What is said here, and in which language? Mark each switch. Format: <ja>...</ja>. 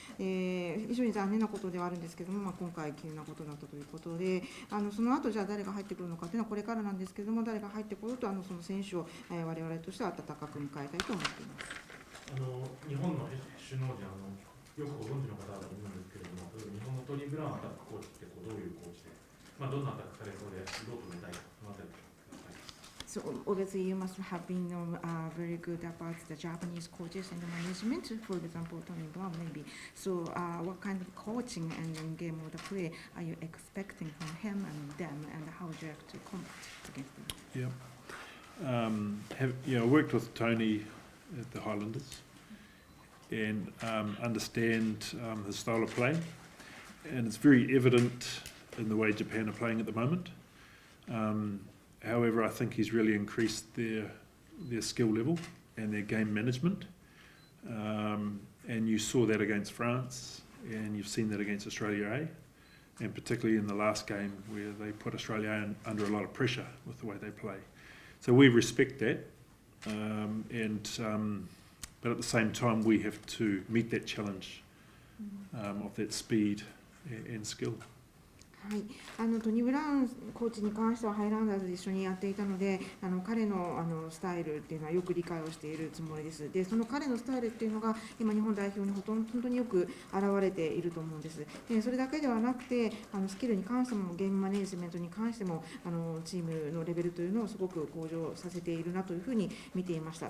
<ja>非常に残念なことではあるんですけれども、今回急なことだったということで、その後じゃあ誰が入ってくるのかというのはこれからなんですけれども、誰が入ってくるとその選手を我々としては温かく迎えたいと思っています。日本の首脳陣よくご存知の方だと思うんですけれども、日本のトニー・ブラウンアタックコーチってどういうコーチで、どんなアタックされそうでどう止めたいか、そのあたりください。</ja> <en>So obviously you must have been very good about the Japanese coaches and the management, for example, Tony Brown maybe. So what kind of coaching and game of the play are you expecting from him and them, and how do you have to combat against them? I worked with Tony at the Highlanders and understand his style of play, and it's very evident in the way Japan are playing at the moment. However, I think he's really increased their skill level and their game management, and you saw that against France, and you've seen that against Australia A, and particularly in the last game where they put Australia A under a lot of pressure with the way they play. So we respect that, but at the same time we have to meet that challenge of that speed and skill.</en> <ja>はい、トニー・ブラウンコーチに関してはハイランダーズで一緒にやっていたので、彼のスタイルっていうのはよく理解をしているつもりです。で、その彼のスタイルっていうのが今日本代表に本当によく現れていると思うんです。で、それだけではなくて、スキルに関してもゲームマネジメントに関してもチームのレベルというのをすごく向上させているなというふうに見ていました。</ja>